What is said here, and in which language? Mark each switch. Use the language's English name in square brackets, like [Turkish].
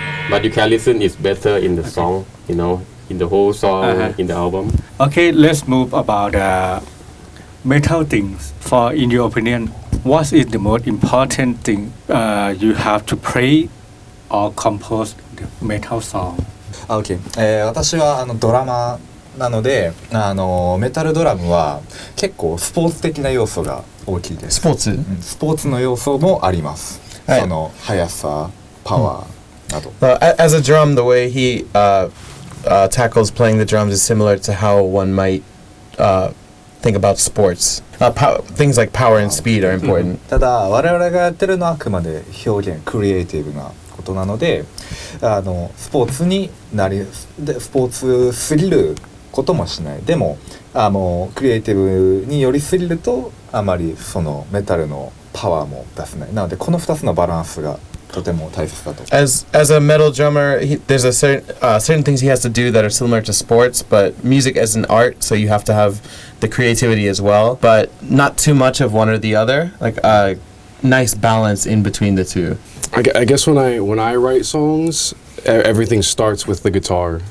[English] But you can listen, it's better in the song, in the whole song, in the album. Okay, let's move about metal things. In your opinion, what is the most important thing you have to play or compose the metal song? [Japanese] OK、私はドラマーなのでメタルドラムは結構スポーツ的な要素が大きいです。スポーツ？スポーツの要素もあります。はい、その速さ、パワーなど。 [English] As a drum, the way he tackles playing the drums is similar to how one might think about sports. Things like power and speed are important. [Japanese] ただ我々がやってるのはあくまで表現クリエイティブなことなのでスポーツにスポーツすぎることもしない。でもクリエイティブによりすぎるとあまりそのメタルのパワーも出せない。なのでこの2つのバランスがとても大切だと。 [English] As a metal drummer, there's a certain things he has to do that are similar to sports, but music is an art, so you have to have the creativity as well, but not too much of one or the other. Like a nice balance in between the two. I guess when I write songs, everything starts with the guitar.